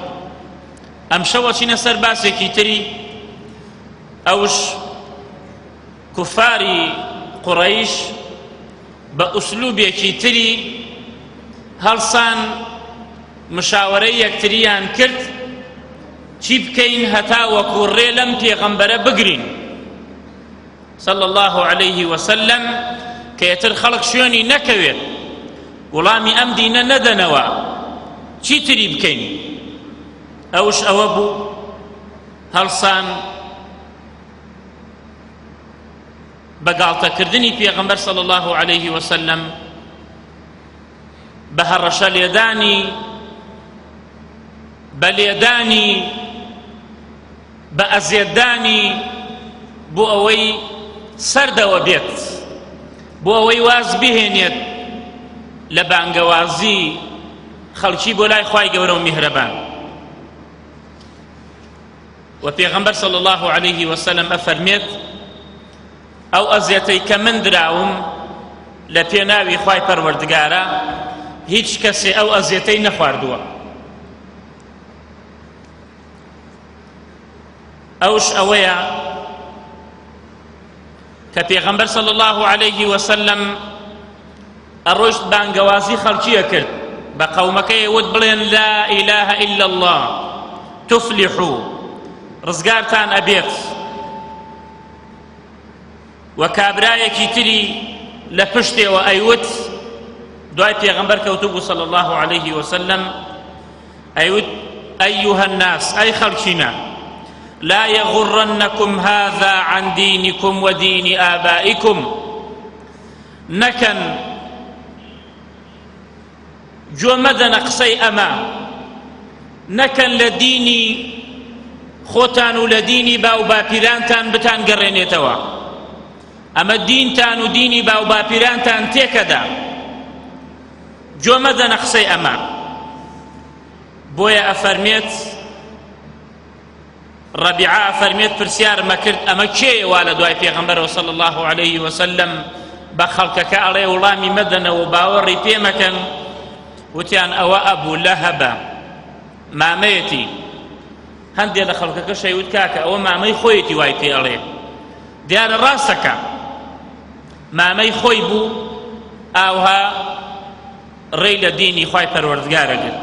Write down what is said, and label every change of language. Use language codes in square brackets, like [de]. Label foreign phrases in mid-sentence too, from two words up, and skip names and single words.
[ckb] ئەم شەوە چینە سەر باسێکی تری، ئەوش کوفاری قوڕەیش بە ئوسلوبێکی تری هەڵسان مشاوەرەی یەکتریان کرد چی بکەین هەتا وەکو ڕێ لەم پێغەمبەرە بگرین [ar] صلى الله عليه وسلم [ckb] کە یەتر خەڵک شوێنی نەکەوێت وەڵامی ئەم دینە نەدەنەوە، چی تری بکەین؟ ئەوش ئەوە بوو هەڵسان بەگاڵتەکردنی پێغەمبەر [ar] صلى الله عليه وسلم [ckb] بە هەڕەشە لێدانی، بە لێدانی، بە ئەزیێتدانی بۆ ئەوەی سەردەوە بێت، بۆ ئەوەی واز بهێنێت لە بانگەوازی خەڵکی بۆ لای خوای گەورە و میهرەبان. و پێغەمبەر [ar] صلى الله عليه وسلم [ckb] ئەفەرمێت ئەو ئەزیەتەی کە من دراوم لە پێناوی خوای پەروەردگارە هیچ کەسێ ئەو ئەزیەتەی نەخواردووە. ئەوش ئەوەیە کە پێغەمبەر [ar] صلى الله عليه وسلم [ckb] ئەڕۆیشت بانگەوازی خەڵکیە کرد بە قەومەکەی وت بڵێن [ar] لا إله إلا الله تفلحوا، [ckb] ڕزگارتان ئەبێت. و کابرایەکی تری لە پشتێوە ئەیوت، دوای پێغەمبەر کەوتوبوو [ar] صلى الله عليه وسلم، [ckb] ئەیوت [ar] أيها الناس، [ckb] ئەی خەڵکینە، [ar] لا يغرنكم هذا عن دينكم ودين آبائكم، [ckb] نەکەن گوێ مەدەنە قسەی ئەمە، نەکەن لە دینی خۆتان و لە دینی باو باپیرانتان بتان گەڕێنێتەوە. ئەمە دینتان و دینی باو باپیرانتان تێکەدا، گوێ مەدەنە قسەی ئەمە. بۆیە ئەفەرمێت ڕەبیعە ئەفەرمێت پرسیارمە کرد ئەمە کێیە وا لە دوای پێغەمبەرەوە [ar] صلى الله عليه وسلم [ckb] بە خەڵکەکە ئەڵێ وڵامی مەدەنەوە و باوەڕی پێ مەکەن. وتیان ئەوە ئەبوو لەهەبە، مامەیەتی. هەندێک لە خەڵکەکە شەیوت کاکە ئەوە مامەی خۆیەتی وای پێ ئەڵێ. دیارە ڕاستەکە مامەی خۆی بوو، ئاوها ڕێی لە دینی خوای پەروەردگارە گرت.